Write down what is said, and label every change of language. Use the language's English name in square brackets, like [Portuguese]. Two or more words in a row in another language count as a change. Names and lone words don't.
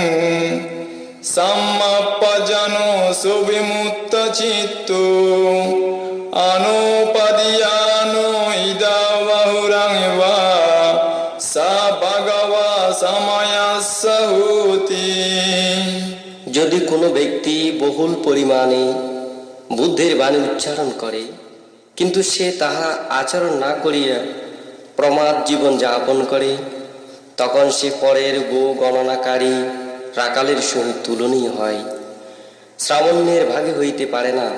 [Pali] सम्मप्पजनो सुविमुक्तचित्तो अनुपदीयानो इदा बहुरं वा सा भगवा समयस्स होति। [Bangla] যদি কোনো ব্যক্তি বহুল পরিমাণে বুদ্ধের বাণী উচ্চারণ করে, কিন্তু সে তাহা আচরণ না করিয়া প্রমাদ জীবন যাপন করে, তখন সে পরের গো গণনাকারী রাকালের সহিত তুলনীয় হয়, শ্রাবণ্যের ভাগে হইতে পারে না।